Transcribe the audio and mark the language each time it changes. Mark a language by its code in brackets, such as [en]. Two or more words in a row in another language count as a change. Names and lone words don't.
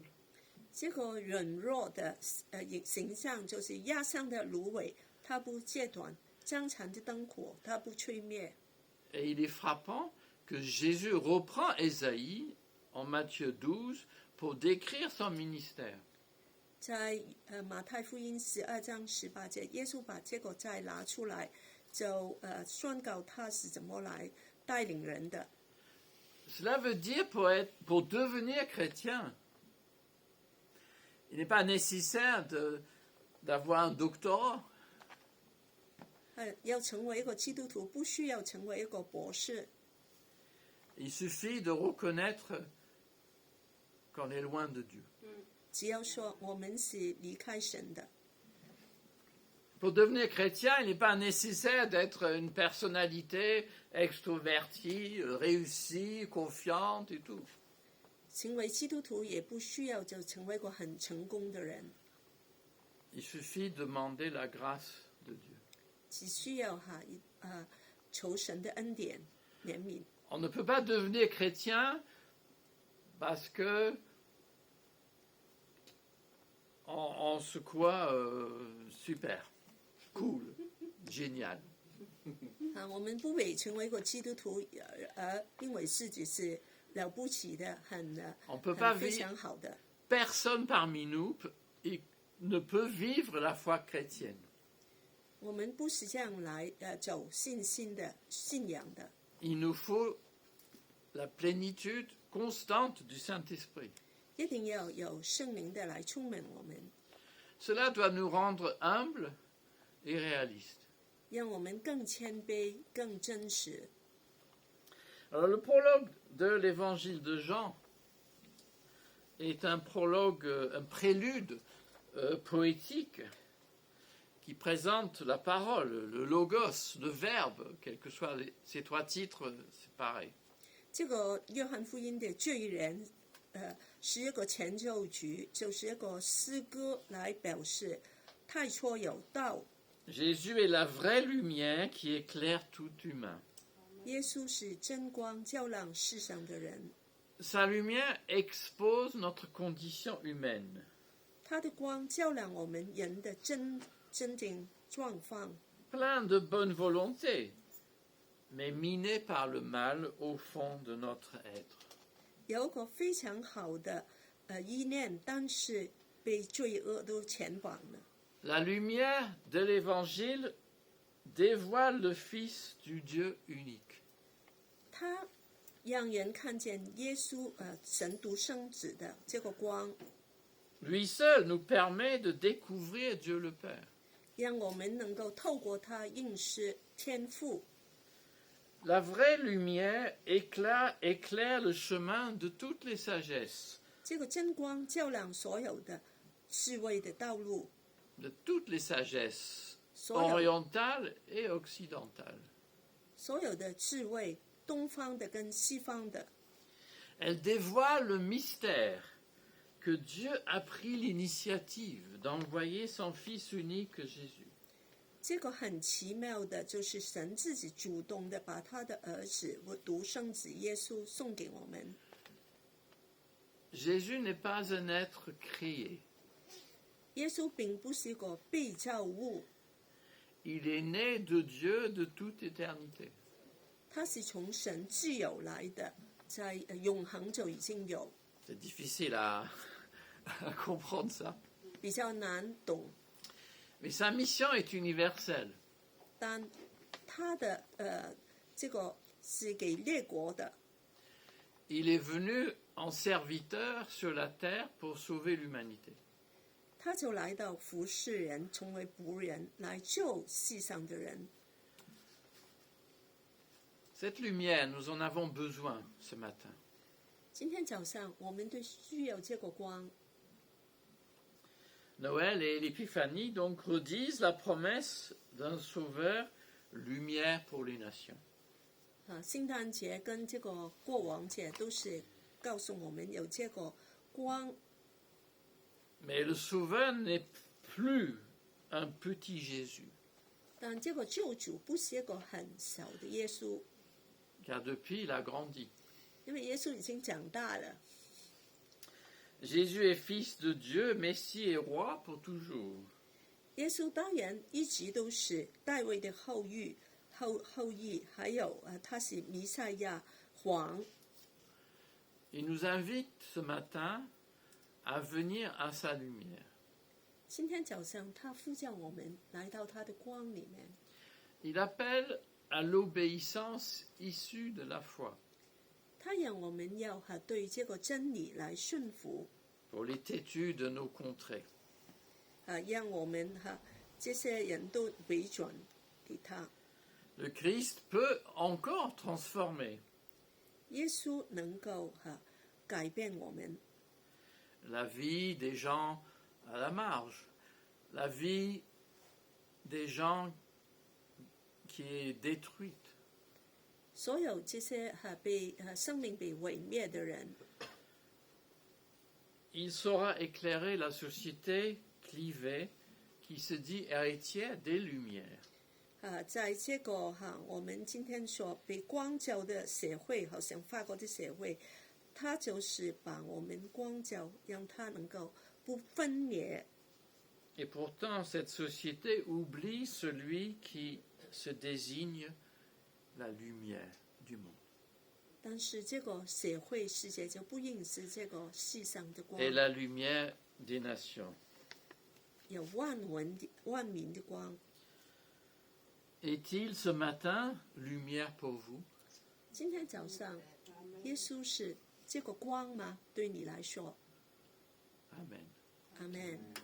[zh] 这个软弱的形象就是压伤的芦苇，它不截断；将残的灯火，它不吹灭。 [fr] Et il est frappant que Jésus reprend Ésaïe en Matthieu 12 pour décrire son ministère. [zh] 在马太福音12章18节，耶稣把这个再拿出来，就宣告他是怎么来带领人的。 [fr] Cela veut dire pour devenir chrétien, il n'est pas nécessaire d'avoir un doctorat. [zh] 要成为一个基督徒，不需要成为一个博士。 [fr] Il suffit de reconnaître qu'on est loin de Dieu. [zh] 只要说我们是离开神的。 [fr] Pour devenir chrétien, il n'est pas nécessaire d'être une personnalité extrovertie, réussie, confiante et tout. [zh] 成为基督徒也不需要就成为一个很成功的人。 [fr] Il suffit de demander la grâce de Dieu. [zh] 只需要求神的恩典怜悯。 [fr] On ne peut pas devenir chrétien parce que on se croit super, cool, génial. [zh] 我们不会成为一个基督徒，因为自己是了不起的，非常好的。 [fr] Personne parmi nous ne peut vivre la foi chrétienne. [zh] 我们不是这样来走信仰的。 [fr] Il nous faut la plénitude constante du Saint-Esprit. [zh] 一定要有圣灵的来充满我们。 [fr] Cela doit nous rendre humbles et réalistes. [zh] 让我们更谦卑、更真实。 [fr] Alors, le prologue de l'évangile de Jean est un prologue, un prélude poétique qui présente la parole, le logos, le verbe, quels que soient ces trois titres, c'est pareil. [zh] 这个约翰福音的罪人，是一个前奏曲，就是一个诗歌来表示太初有道。 [fr] Jésus est la vraie lumière qui éclaire tout humain. [zh] 耶稣是真光，照亮世上的人。 [fr] Sa lumière expose notre condition humaine. [zh] 他的光照亮我们人的真正状况。 [fr] Plein de bonne volonté, mais miné par le mal au fond de notre être. [zh] 有一个非常好的意念，但是被罪恶都牵绑了。 [fr] La lumière de l'Évangile dévoile le Fils du Dieu unique. [zh] 他让人看见耶稣神独生子的这个光。 [fr] Lui seul nous permet de découvrir Dieu le Père. [zh] 让我们能够透过他认识天父。 [fr] La vraie lumière éclaire le chemin de toutes les sagesses. [zh] 这个真光照亮所有的智慧的道路。 [fr] De toutes les sagesses, orientales et occidentales. [zh] 所有的智慧，东方的跟西方的。 [fr] Elle dévoile le mystère que Dieu a pris l'initiative d'envoyer son Fils unique Jésus. [zh] 这个很奇妙的，就是神自己主动的把他的儿子和独生子耶稣送给我们。 [fr] Jésus n'est pas un être créé. [zh] 耶稣并不是一个被造物。 [fr] Il est né de Dieu de toute éternité. [zh] 他是从神自有来的，在永恒就已经有。 [fr] C'est difficile à comprendre ça. [zh] 比较难懂。 [fr] Mais sa mission est universelle. [zh] 但他的这个是给列国的。 [fr] Il est venu en serviteur sur la terre pour sauver l'humanité. [zh] 他就来到服侍人，成为仆人，来救世上的人。 [fr] Cette lumière, nous en avons besoin ce matin. [zh] 今天早上，我们都需要这个光。 [fr] Noël et l'Épiphanie donc redisent la promesse d'un sauveur, lumière pour les nations. [zh] 圣诞节跟这个过王节都是告诉我们有这个光， [fr] Mais le sauveur n'est plus un petit Jésus, [zh] 但这个救主不是一个很小的耶稣， [fr] car depuis il a grandi. [zh] 因为耶稣已经长大了。 [fr] Jésus est fils de Dieu, Messie et roi pour toujours. [zh] 耶稣当然一直都是大卫的后裔，还有他是弥赛亚皇。 [fr] Il nous invite ce matin à venir à sa lumière. [zh] 今天早上他呼叫我们来到他的光里面， [fr] Il appelle à l'obéissance issue de la foi [zh] 他让我们要对这个真理来顺服， [fr] pour les têtus de nos contrées. [zh] 让我们这些人都回转给他。 [fr] Le Christ peut encore transformer [zh] 耶稣能够改变我们 [fr] la vie des gens à la marge, la vie des gens qui est détruite. [zh] 所有这些被生命被毁灭的人， [fr] Il saura éclairer la société clivée qui se dit héritière des Lumières. [zh] 在这个我们今天所被光照的社会，好像法国的社会，它就是把我们光照，让它能够不分裂。 [fr] Et pourtant, cette société oublie celui qui se désigne la lumière du monde. [zh] 但是这个社会世界就不认识这个世上的光， [fr] Et la lumière des nations. [zh] 有万民的光。 [fr] Est-il ce matin lumière pour vous? [zh] 今天早上，耶稣是这个光吗？对你来说， [fr] Amen. [zh] 阿门。